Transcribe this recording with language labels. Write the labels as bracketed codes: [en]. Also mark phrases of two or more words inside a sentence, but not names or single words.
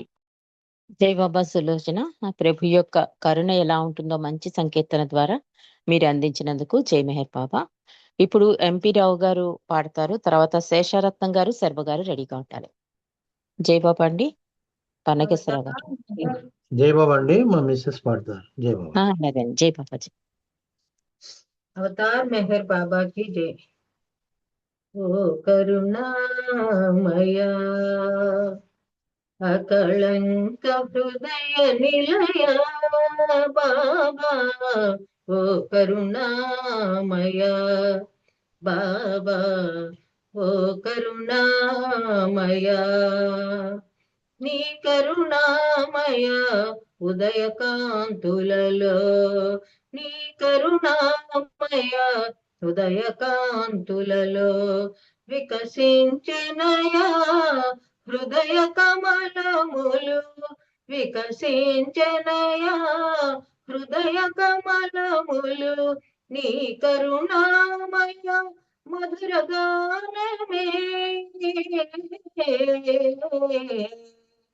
[te] జై బాబా సులోచన ఆ ప్రభు యొక్క కరుణ ఎలా ఉంటుందో మంచి సంకీర్తన ద్వారా మీరు అందించినందుకు జై మెహర్ బాబా ఇప్పుడు ఎంపీ రావు గారు పాడతారు తర్వాత శేషారత్నం గారు శర్వ గారు రెడీగా ఉంటారు జై బాబా అండి పన్నగేశ్వరరావు గారు జై బాబా అండి మా మిస్సెస్ పాడతారు జై బాబా అలాగే జై బాబాజీ [hi] अवतार मेहर बाबा की जय। [te] ఓ కరుణామయా అకళంక హృదయ నిలయా బాబా ఓ కరుణామయా బాబా ఓ కరుణామయా నీ కరుణామయ ఉదయకాంతులలో నీ కరుణామయ ఉదయకాంతులలో వికసించినయా హృదయ కమలములు వికసించినయా హృదయ కమలములు నీ కరుణామయ మధుర గానమే